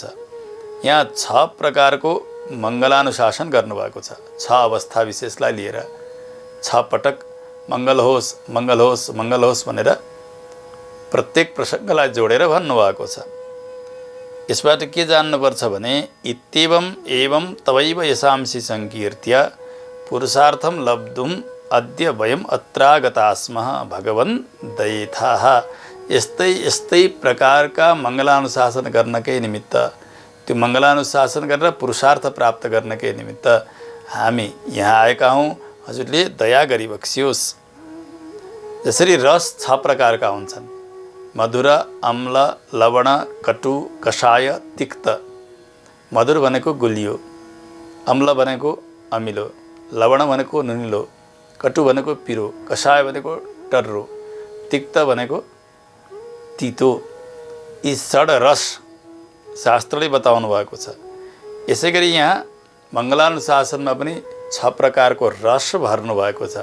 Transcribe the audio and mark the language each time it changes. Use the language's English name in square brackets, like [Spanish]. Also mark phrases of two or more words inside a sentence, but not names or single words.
[Nepali] यहाँ 6 प्रकारको मङ्गलानुशासन गर्नुभएको छ। 6 अवस्था विशेषलाई लिएर 6 पटक मङ्गल होस् मङ्गल होस् मङ्गल होस् भनेर प्रत्येक प्रसङ्गलाई जोडेर भन्नुभएको छ। यसबाट के जान्नुपर्छ भने [Sanskrit] इत्येवम् एवं तवैव यशांसि सङ्कीर्त्य पुरुषार्थं लब्धुम् अद्य वयम् अत्रागता स्मः भगवन् दयेथाः। [Nepali] यस्तै यस्तै प्रकारका मङ्गलानुशासन गर्नकै निमित्त, त्यो मङ्गलानुशासन गरेर पुरुषार्थ प्राप्त गर्नकै निमित्त हामी यहाँ आएका हौँ। हजुरले दया गरी बक्सियोस्। जसरी रस 6 प्रकारका हुन्छन्, मधुर, अम्ल, लवण, कटु, कषाय, तिक्त। मधुर भनेको गुलियो, अम्ल भनेको अमिलो, लवण भनेको नुनिलो, कटु भनेको पिरो, कषाय भनेको टर्रो, तिक्त भनेको तितो। यी 6 रस शास्त्रले बताउनु भएको छ। यसै गरी यहाँ मङ्गलानुशासनमा पनि 6 प्रकारको रस भर्नु भएको छ।